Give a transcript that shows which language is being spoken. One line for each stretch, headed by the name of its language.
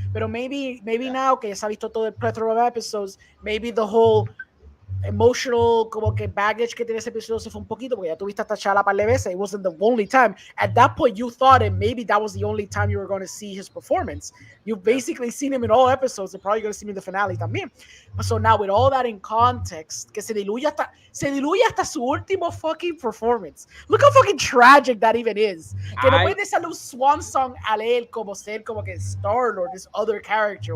Spanish: Pero
English: maybe now
Spanish: que ya se ha visto todo el
English: plethora of episodes, maybe the whole emotional
Spanish: como que
English: baggage
Spanish: que tiene ese episodio se fue un poquito porque ya tuviste hasta T'Challa par de veces.
English: It wasn't the only time. At that point, you thought it maybe that was the only time you were going to see his performance. You've basically seen him in all episodes. You're probably going to see him in the finale
Spanish: también.
English: So now with all that in context,
Spanish: que se diluye hasta su último fucking
English: performance. Look how fucking tragic that even is.
Spanish: Que no puede ser un
English: swan song
Spanish: a él como ser como que Star-Lord,
English: this other character.